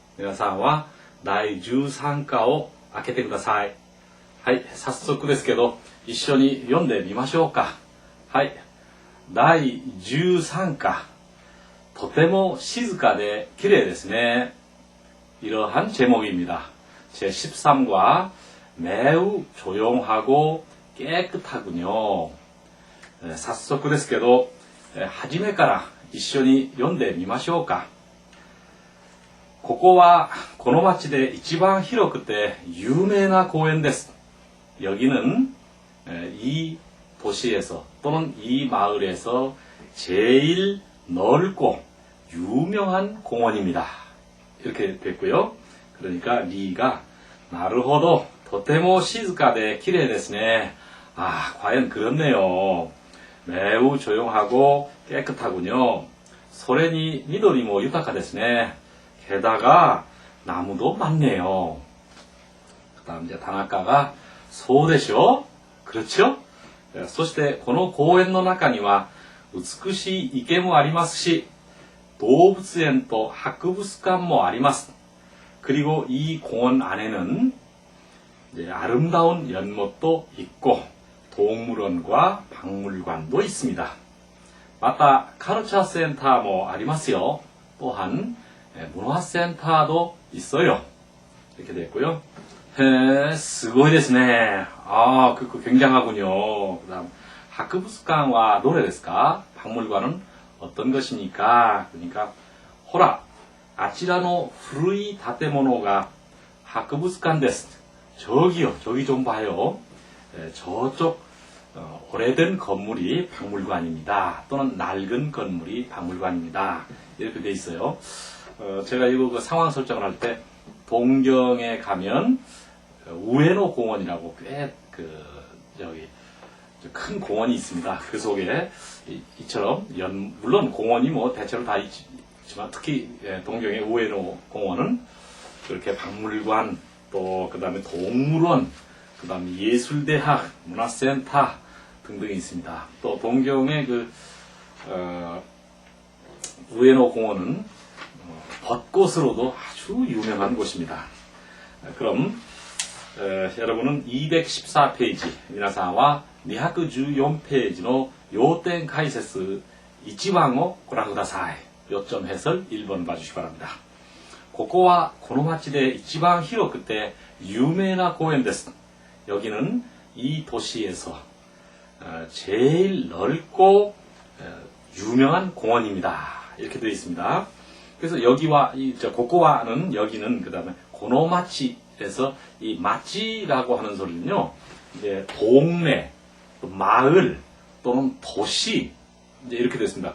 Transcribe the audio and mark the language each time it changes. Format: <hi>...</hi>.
<ja>皆さんは第13課を開けてください。はい、早速ですけど、一緒に読んでみましょうか。はい、第13課。とても静かで綺麗ですね。</ja> <ko>이러한 제목입니다. 제13과 매우 조용하고 깨끗하군요.</ko> <ja>早速ですけど、初めから一緒に読んでみましょうか。ここはこの町で一番広くて有名な公園です。</ja> <ko>여기는 이 도시에서 또는 이 마을에서 제일 넓고 유명한 공원입니다. 이렇게 됐고요. 그러니까</ko> <ja>리가 나르호도 とても静かで綺麗ですね.</ja> <ko>아, 과연 그렇네요. 매우 조용하고 깨끗하군요.</ko> <ja>소래니 미도리모 유타카 ですね.</ja> <ko>게다가 나무도 많네요. 그 다음 이제 다나카가</ko> <ja>そうでしょ?</ja> <ko>그렇죠?</ko> <ja>そしてこの公園の中には美しい池もありますし動物園と博物館もあります.</ja> <ko>그리고 이 공원 안에는 아름다운 연못도 있고 동물원과 박물관도 있습니다.</ko> <ja>마다 카르차 센터도 ありますよ.</ja> <ko>또한 문화센터도 있어요. 이렇게 됐고요. 해,</ko> <ja>すごいですね.</ja> <ko>아, 그 굉장하군요. 그다음 학부스관과 노래</ko> <ja>ですか?</ja> <ko>박물관은 어떤 것입니까? 그러니까</ko> <ja>호라, あちらの古い建物が博物館です.</ja> <ko>저기요, 저기 좀 봐요. 저쪽 오래된 건물이 박물관입니다. 또는 낡은 건물이 박물관입니다. 이렇게 돼 있어요. 제가 이거 그 상황 설정을 할 때 동경에 가면 우에노 공원이라고 꽤 저기 큰 공원이 있습니다. 그 속에 이처럼 물론 공원이 뭐 대체로 다 있지만 특히 동경의 우에노 공원은 그렇게 박물관 또 그 다음에 동물원 그 다음에 예술대학 문화센터 등등이 있습니다. 또 동경의 그 우에노 공원은 벚꽃으로도 아주 유명한 곳입니다. 그럼 여러분은 214페이지 미나사와 214페이지의 요점</ko> <ja>解説 1番を ご覧ください.</ja> <ko>요점 해설 1번 봐주시기 바랍니다.</ko> <ja>ここはこの町で一番広くて有名な公園です.</ja> <ko>여기는 이 도시에서 제일 넓고 유명한 공원입니다. 이렇게 되어 있습니다. 그래서 여기와 고코와는 여기는 그 다음에 고노마치에서 이 마치라고 하는 소리는요, 이제 동네, 또 마을 또는 도시 이제 이렇게 되어 있습니다.</ko>